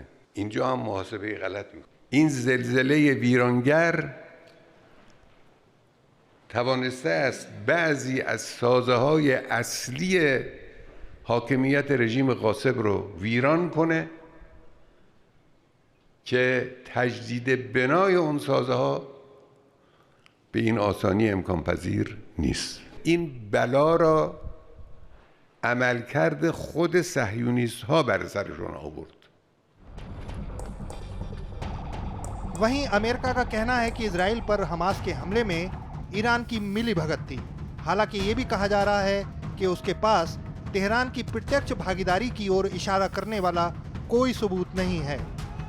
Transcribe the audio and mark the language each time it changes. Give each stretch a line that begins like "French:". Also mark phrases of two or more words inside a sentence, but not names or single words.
Persian: اینجا هم محاسبه غلط میکنه. این زلزله ویرانگر توانسته است بعضی از سازه‌های اصلی حاکمیت رژیم غاصب رو ویران کنه که تجدید بنای اون سازه‌ها به این آسانی امکان پذیر نیست. این بلا را عملکرد خود صهیونیست ها بر سرشون آورد.
Hindi: वहीं अमेरिका का कहना है कि इजराइल पर हमास के हमले में ईरान की मिलीभगत थी। हालांकि ये भी कहा जा रहा है कि उसके पास तेहरान की प्रत्यक्ष भागीदारी की ओर इशारा करने वाला कोई सबूत नहीं है।